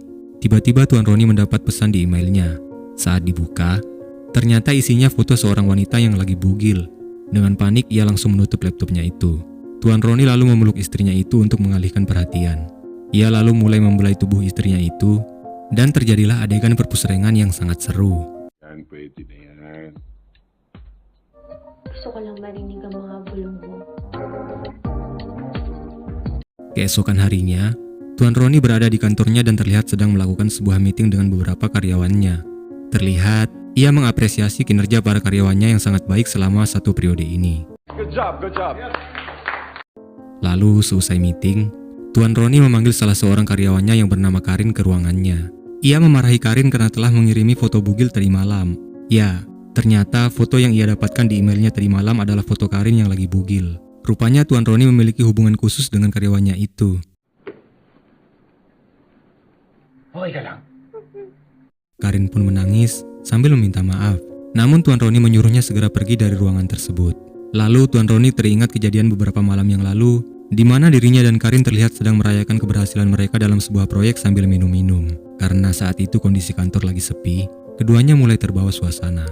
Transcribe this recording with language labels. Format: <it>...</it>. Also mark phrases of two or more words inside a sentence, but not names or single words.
<id>Tiba-tiba Tuan Roni mendapat pesan di emailnya. Saat dibuka, ternyata isinya foto seorang wanita yang lagi bugil. Dengan panik, ia langsung menutup laptopnya itu. Tuan Roni lalu memeluk istrinya itu untuk mengalihkan perhatian. Ia lalu mulai membelai tubuh istrinya itu, dan terjadilah adegan perpusrengan yang sangat seru.</id> <tl>Yan, pwede na yan. Gusto ko lang marinig ang mga bulong mo.</tl> <id>Keesokan harinya, Tuan Roni berada di kantornya dan terlihat sedang melakukan sebuah meeting dengan beberapa karyawannya. Terlihat, ia mengapresiasi kinerja para karyawannya yang sangat baik selama satu periode ini.</id> <en>Good job, good job.</en> <id>Lalu, seusai meeting, Tuan Roni memanggil salah seorang karyawannya yang bernama Karin ke ruangannya. Ia memarahi Karin karena telah mengirimi foto bugil tadi malam. Ya, ternyata foto yang ia dapatkan di emailnya tadi malam adalah foto Karin yang lagi bugil. Rupanya Tuan Roni memiliki hubungan khusus dengan karyawannya itu.</id> <tl>okay ka lang.</tl> <id>Karin pun menangis sambil meminta maaf. Namun Tuan Roni menyuruhnya segera pergi dari ruangan tersebut. Lalu Tuan Roni teringat kejadian beberapa malam yang lalu, di mana dirinya dan Karin terlihat sedang merayakan keberhasilan mereka dalam sebuah proyek sambil minum-minum. Karena saat itu kondisi kantor lagi sepi, keduanya mulai terbawa suasana.</id>